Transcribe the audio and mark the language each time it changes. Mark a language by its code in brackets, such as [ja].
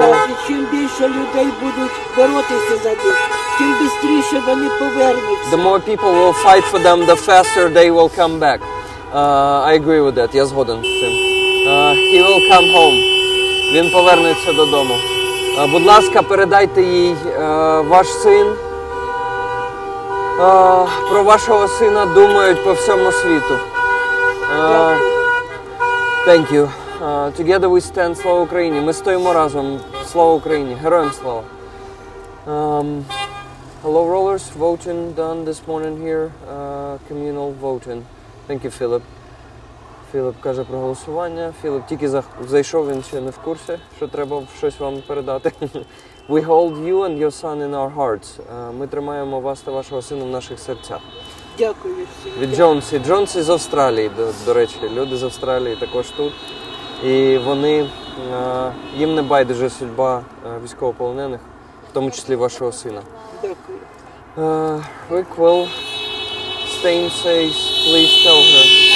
[uk] Так, і чим більше людей будуть боротися за них, тим швидше вони повернуться. [en] the more people will fight for them, the faster they will come back. I agree with that. [uk] Я згоден з цим. [en] He will come home. [uk] Він повернеться додому. Будь ласка, передайте їй ваш син. Про вашого сина думають по всьому світу. [en] Thank you. Together we stand. [uk] Слава Україні. Ми стоїмо разом. Слава Україні. Героям слава. [en] Hello rollers, voting done this morning here. Communal voting. Thank you, Philip. [uk] Філіп каже про голосування. Філіп тільки зайшов, він ще не в курсі, що треба щось вам передати. [en] We hold you and your son in our hearts. [uk] Ми тримаємо вас та вашого сина в наших серцях. Дякую всім. Від Джонсі. Джонсі з Австралії, до речі. Люди з Австралії також тут. І вони, їм не байдуже судьба військовополонених, в тому числі вашого сина. Дякую. [en] Rick will Stain says, please tell her.